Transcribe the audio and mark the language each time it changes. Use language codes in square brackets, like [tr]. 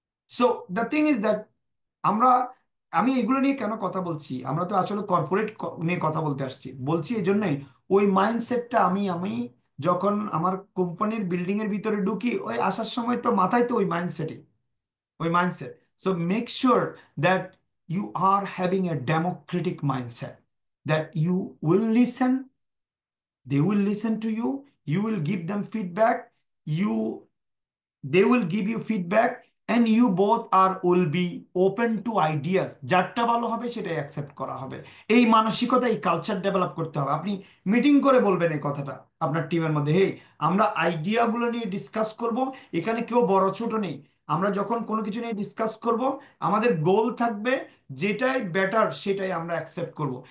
[en] so the thing is that [bn] আমরা, আমি এগুলো নিয়ে কেন কথা বলছি, আমরা তো আসলে কর্পোরেট নিয়ে কথা বলতে আসছি, বলছি এই জন্যই ওই মাইন্ডসেটটা আমি আমি যখন আমার কোম্পানির বিল্ডিং এর ভিতরে ঢুকি, ওই আসার সময় তো মাথায় তো ওই mindset. [en] so make sure that you are having a democratic mindset, that you will listen, they will listen to you will give them feedback, you they will give you feedback, and you both are will be open to ideas, [bn] যারটা ভালো হবে সেটাই accept করা হবে। এই মানসিকতা, এই culture develop করতে হবে। আপনি মিটিং করে বলবেন এই কথাটা আপনার টিমের মধ্যে, হেই, আমরা আইডিয়াগুলো নিয়ে ডিসকাস করব, এখানে কেউ বড় ছোট নেই। আমরা যখন কোনো কিছু নিয়ে ডিসকাস করব, আমাদের গোল থাকবে যেটাই বেটার সেটাই আমরা অ্যাকসেপ্ট করব।